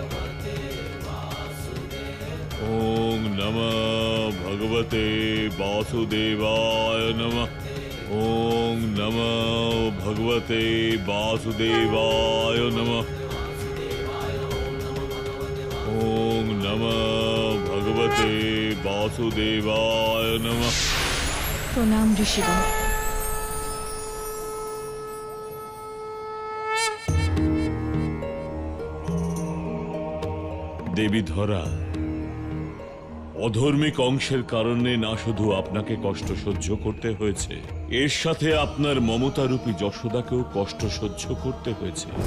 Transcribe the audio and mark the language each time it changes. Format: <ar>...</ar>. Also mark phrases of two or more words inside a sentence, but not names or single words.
<sa>ওং নমঃ ভগবতে বাসুদেবায় নমঃ। ওং নমঃ ভগবতে বাসুদেবায় নমঃ। ওং নমঃ ভগবতে বাসুদেবায় নমঃ।</sa> <bn>প্রণাম ঋষিগণ। দেবী ধরা, অধর্মিক অংশের কারণে না শুধু আপনাকে কষ্ট সহ্য করতে হয়েছে, এর সাথে আপনার মমতারূপী যশোদাকেও কষ্ট সহ্য করতে হয়েছে।</bn>